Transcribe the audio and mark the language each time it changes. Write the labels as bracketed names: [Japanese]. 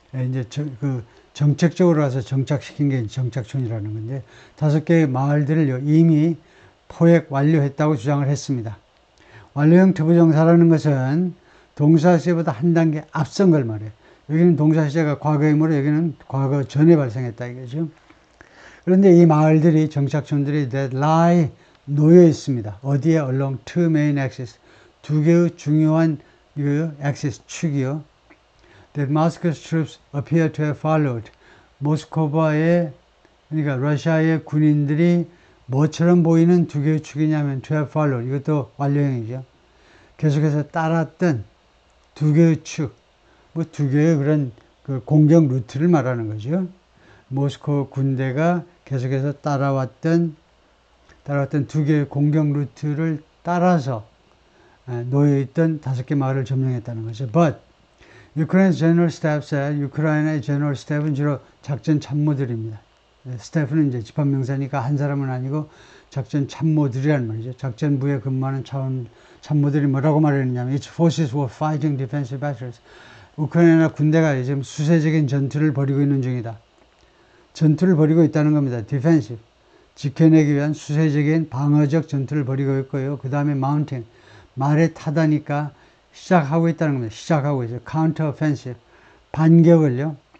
[Korean] 이제 정책적으로 가서 정착시킨 게 정착촌이라는 건데, 5개의 마을들을 이미 포획 완료했다고 주장을 했습니다. 완료형 투부정사라는 것은 동사 시제보다 한 단계 앞선 걸 말해요. 여기는 동사 시제가 과거이므로 여기는 과거 전에 발생했다 이거죠. 그런데 이 마을들이, 정착촌들이 [English] that lie, [Korean] 놓여 있습니다. 어디에? [English] along 2 main axes, [Korean] 2개의 중요한 axis, 축이요. [English] that Moscow's troops appear to have followed. [Korean] 모스크바의, 그러니까 러시아의 군인들이 뭐처럼 보이는 2개의 축이냐면 [English] to have followed, [Korean] 이것도 완료형이죠. 계속해서 따랐던 2개의 축, 뭐 2개의 그런 그 공격 루트를 말하는 거죠. 모스코 군대가 계속해서 따라왔던 2개의 공격 루트를 따라서 놓여있던 5개 마을을 점령했다는 거죠. [English] But Ukraine's general staff said, [Korean] 우크라이나의 general staff은 주로 작전 참모들입니다. 스태프는 이제 집합명사니까 한 사람은 아니고 작전 참모들이란 말이죠. 작전부에 근무하는 참모들이 뭐라고 말했느냐면, [English] its forces were fighting defensive battles. [Korean] 우크라이나 군대가 지금 수세적인 전투를 벌이고 있는 중이다. 전투를 벌이고 있다는 겁니다. [English] defensive. [Korean] 지켜내기 위한 수세적인 방어적 전투를 벌이고 있고요. 그 다음에 [English] mounting. [Korean] 말에 타다니까 시작하고 있다는 겁니다. 시작하고 있어요. [English] counter offensive. [Korean] 반격을요.